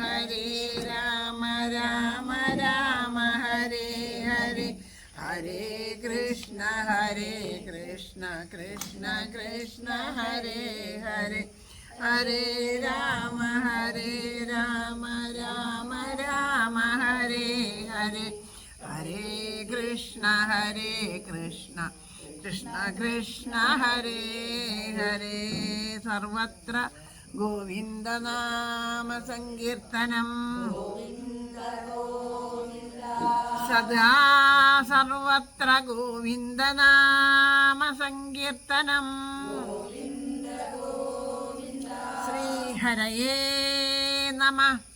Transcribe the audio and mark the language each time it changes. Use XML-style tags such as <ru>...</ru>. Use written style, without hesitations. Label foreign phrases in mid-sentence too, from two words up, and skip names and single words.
<sa>രാമ ഹരേ ഹരേ, ഹരേ കൃഷ്ണ കൃഷ്ണ കൃഷ്ണ ഹരേ ഹരേ, ഹരേ രാമ രാമ ഹരേ ഹരേ, ഹരേ കൃഷ്ണ കൃഷ്ണ കൃഷ്ണ ഹരേ ഹരേ. സർവത്ര ഗോവിന്ദനാമ സങ്കീർത്തനം, സദാ സർവത്ര ഗോവിന്ദനാമ സങ്കീർത്തനം. ശ്രീഹരയേ നമഃ.</sa>